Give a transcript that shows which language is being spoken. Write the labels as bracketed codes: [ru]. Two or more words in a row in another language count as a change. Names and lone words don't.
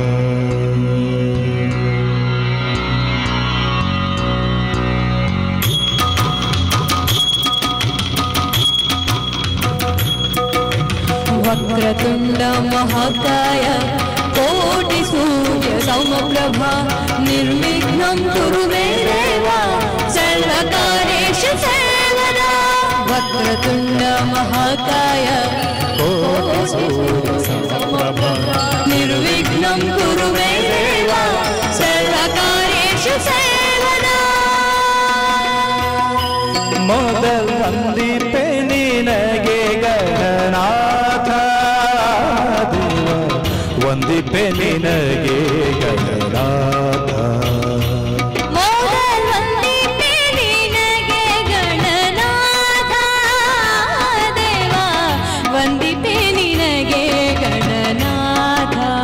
[sa] ವಕ್ರತುಂಡ ಮಹಾಕಾಯ ಕೋಟಿ ಸೂರ್ಯ ಸಮಪ್ರಭಾ ನಿರ್ವಿಘ್ನಂ ಕುರು ಮೇ ದೇವ ಸರ್ವಕಾರ್ಯೇಷು ಸರ್ವದಾ. ವಕ್ರತುಂಡ ಮಹಾಕಾಯ ಕೋಟಿ ಸೂರ್ಯ ಸಮಪ್ರಭಾ ನಿರ್ವಿಘ್ನಂ ಕುರು ಮೇ ದೇವ ಸರ್ವಕಾರ್ಯೇಷು ಸರ್ವದಾ. [kn] ಮೊದಲ ವಂದಿಪೆ ನಿನಗೆ ಗಣನಾಥ ದೇವ ವಂದಿಪೆ ನಿನಗೆ ಗಣನಾಥ. ಮೊದಲ ವಂದಿಪೆ ನಿನಗೆ ಗಣನಾಥ ದೇವ ವಂದಿಪೆ ನಿನಗೆ ಗಣನಾಥ.